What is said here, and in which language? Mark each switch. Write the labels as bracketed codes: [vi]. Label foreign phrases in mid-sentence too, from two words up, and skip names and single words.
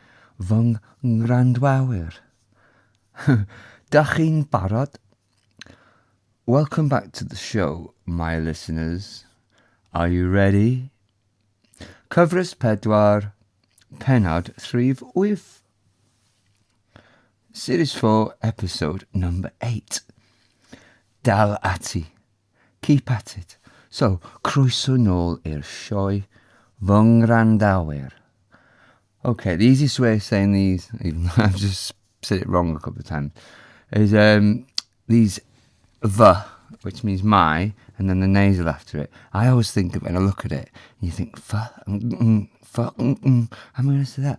[cy] VUNG Ngwrandawyr. Dach chi'n barod? [en] Welcome back to the show, my listeners. Are you ready? [cy] Cyfres pedwar, pennod 38. [en] Series 4, episode number 8. Dal Ati. Keep at it. So, [cy] croeso nôl i'r sioe Ngwrandawyr. [en] Okay, the easiest way of saying these, even though I've just said it wrong a couple of times, is these v, which means my, and then the nasal after it. I always think of when I look at it, and you think how am I going to say that?